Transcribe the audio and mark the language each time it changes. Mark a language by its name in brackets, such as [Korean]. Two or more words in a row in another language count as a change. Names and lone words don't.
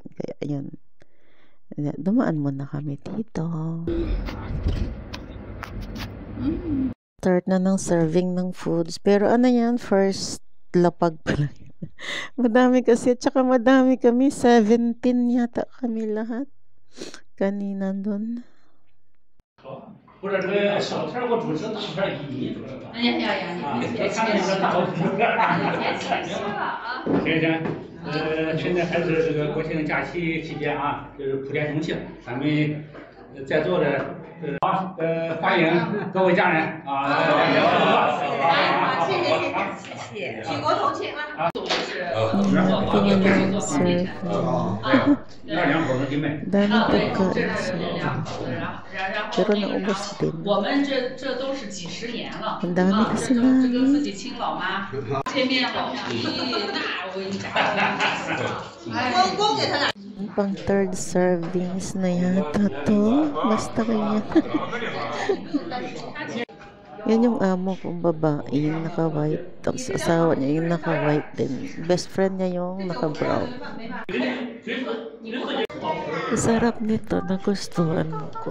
[Filipino] Kaya ayan, dumaan muna kami dito. Start na ng serving ng foods, pero ano yan, first lapag pala. Madami kasi, at saka madami kami, 17 yata kami lahat kanina doon. [Chinese] 不是这个小片我主持大片你主持的。哎呀，你别谦虚了，别谦虚了啊！行，现在还是这个国庆假期期间啊，就是普天同庆，咱们在座的欢迎各位家人啊！谢谢，举国同庆啊！ [Filipino] Pero naubos din. [Chinese] 我们这都是几十年了， [Filipino] Ang dami kasi na. [Chinese] 这跟自己亲老妈见面好像，那我跟你讲，光给他俩。 [Filipino] Pang [English] third servings [Filipino] na yata to. Basta kanya. Yan yung amo kong babae, yung naka-white. Tapos asawa niya yung naka-white din. Best friend niya yung naka-brown. Sarap nito, nagustuhan ko.